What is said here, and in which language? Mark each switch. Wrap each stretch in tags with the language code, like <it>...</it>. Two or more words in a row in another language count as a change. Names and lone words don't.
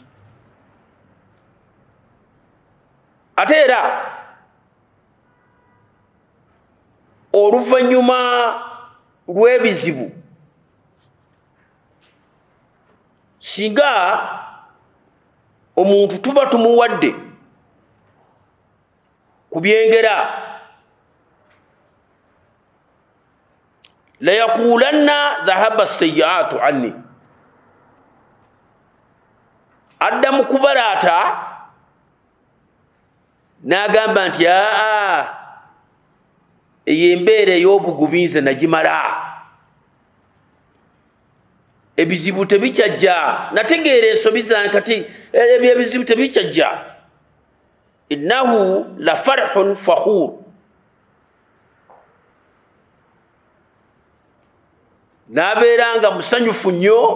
<lg>ate era oluvannyuma lw'ebizibu singa omuntu tuba tumuwadde ku byengera,</lg> <ar>لا يقولن ذهب السيئات عني,</ar> <lg>adda mu kubalaata n'agamba nti eyo embeera ey'obugumiize nagimala, ebizibu tebikyajja nategeera ensobi zange kati ebizibu tebikyajja</lg> <ar>إنه لفرح فخور</ar> <lg>nabeeranga musanyufu nnyo</lg>